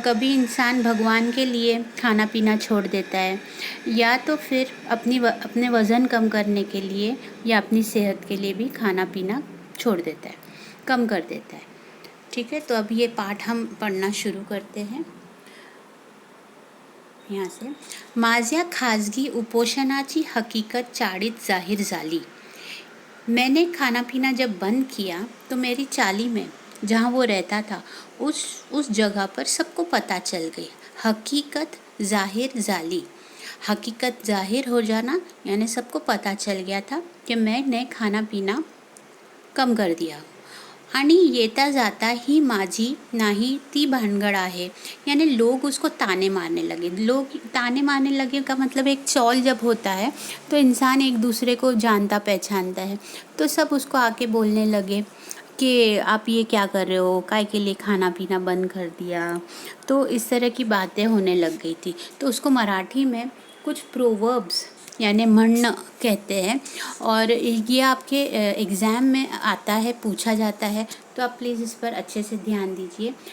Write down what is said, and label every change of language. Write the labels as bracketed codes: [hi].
[hi] कभी इंसान भगवान के लिए खाना पीना छोड़ देता है या तो फिर अपने वज़न कम करने के लिए या अपनी सेहत के लिए भी खाना पीना छोड़ देता है, कम कर देता है। ठीक है, तो अब ये पाठ हम पढ़ना शुरू करते हैं। यहाँ से [mr] माझ्या खाजगी उपोषणाची हकीकत चाळीत जाहीर झाली। [hi] मैंने खाना पीना जब बंद किया तो मेरी चाली में जहाँ वो रहता था उस जगह पर सबको पता चल गई। [mr] हकीकत जाहिर झाली, [hi] हकीकत जाहिर हो जाना यानी सबको पता चल गया था कि मैंने खाना पीना कम कर दिया। [mr] आणि येता जाता ही माझी नाही ती भानगड आहे, [hi] यानी लोग उसको ताने मारने लगे। लोग ताने मारने लगे का मतलब एक चौल जब होता है तो इंसान एक दूसरे को जानता पहचानता है, तो सब उसको आके बोलने लगे कि आप ये क्या कर रहे हो, काय के लिए खाना पीना बंद कर दिया। तो इस तरह की बातें होने लग गई थी। तो उसको मराठी में कुछ प्रोवर्ब्स यानी म्हणणं कहते हैं और ये आपके एग्ज़ाम में आता है, पूछा जाता है, तो आप प्लीज़ इस पर अच्छे से ध्यान दीजिए।